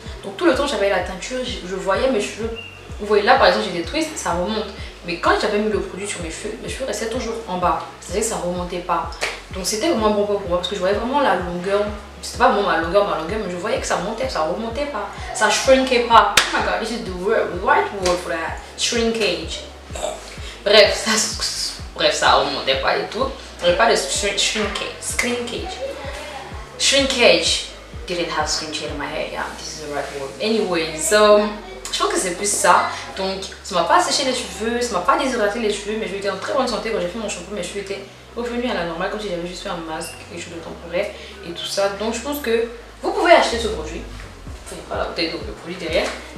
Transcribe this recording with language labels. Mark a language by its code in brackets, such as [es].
[fr] Donc tout le temps j'avais la teinture, je voyais mes cheveux. Vous voyez là par exemple j'ai des twists, ça remonte. Mais quand j'avais mis le produit sur mes cheveux restaient toujours en bas. C'est-à-dire que ça remontait pas. Donc c'était vraiment bon pour moi parce que je voyais vraiment la longueur. C'était pas vraiment ma longueur, mais je voyais que ça montait, ça remontait pas. Ça shrinkait pas. [en] Oh my god, this is the right word for that. Shrinkage. [fr] Bref, ça remontait pas et tout. Il n'y avait pas de shrinkage. [en] Shrinkage. Didn't have shrinkage in my hair. Yeah, this is the right word. Anyway, so... [fr] Je pense que c'est plus ça. Donc, ça m'a pas asséché les cheveux, ça m'a pas déshydraté les cheveux, mais je étais en très bonne santé quand j'ai fait mon shampoing. Mes cheveux étaient revenus à la normale, comme si j'avais juste fait un masque, quelque chose de temporaire et tout ça. Donc, je pense que vous pouvez acheter ce produit. Enfin, voilà, vous avez donc le produit derrière.